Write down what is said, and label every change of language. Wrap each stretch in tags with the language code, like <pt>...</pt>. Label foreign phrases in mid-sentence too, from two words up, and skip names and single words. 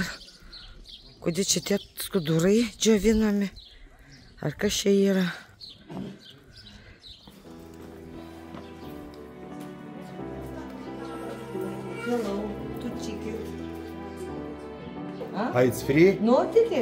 <lt>Kodėl čia tie skudurai džiovinami? Ar kas čia yra?</lt> <en>Hello, two tickets. Ah, it's free? No ticket?</en>